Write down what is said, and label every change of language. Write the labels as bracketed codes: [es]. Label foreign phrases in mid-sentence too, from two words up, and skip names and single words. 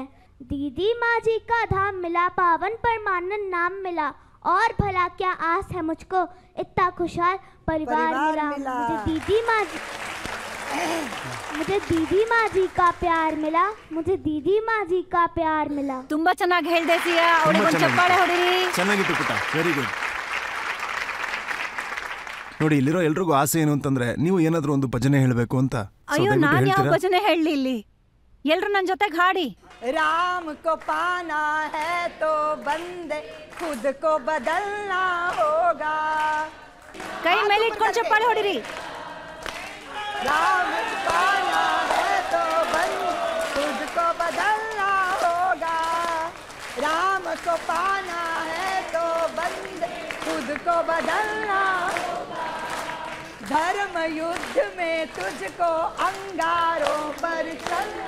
[hi] दीदी माँ जी का धाम मिला, पावन परमानंद नाम मिला, और भला क्या आस है मुझको इतना खुशहाल परिवार मिला. मुझे दीदी माँ जी का प्यार मिला, मुझे दीदी माँ जी का प्यार मिला. [kn] ತುಂಬಾ ಚೆನ್ನಾಗಿ ಹೇಳ್ದೆ ಸಿಯಾ, ಅವಳಿಗೆ ಒಂದು ಚಪ್ಪಾಳೆ ಹೊಡಿರಿ. ಚೆನ್ನಾಗಿತ್ತು ಪುಟ, [en] very good. [kn] ನೋಡಿ, ಇಲ್ಲಿರೋ ಎಲ್ರಿಗೂ ಆಸೆ ಏನು ಅಂತಂದ್ರೆ ನೀವು ಏನಾದ್ರೂ ಒಂದು ಭಜನೆ ಹೇಳಬೇಕು ಅಂತ. So, ಅಯ್ಯೋ, ದಯವಿಟ್ಟು ನಾನ್ ಯಾವ ಹೇಳ್ತೀರಾ? ಭಜನೆ ಹೇಳಲಿ ಇಲ್ಲಿ? ಎಲ್ರು ನನ್ನ ಜೊತೆಗೆ ಹಾಡಿ. [hi] राम को पाना है तो बंदे खुद को बदलना होगा. [kn] ಕೈ ಮೇಲೆ ಇಟ್ಕೊಂಡು ಚಪ್ಪಾಳೆ ಹೊಡಿರಿ. [hi] राम को पाना है तो बंदे खुद को बदलना होगा. राम को पाना है तो बंदे खुद को बदलना होगा. धर्म युद्ध में तुझको अंगारों पर चलना.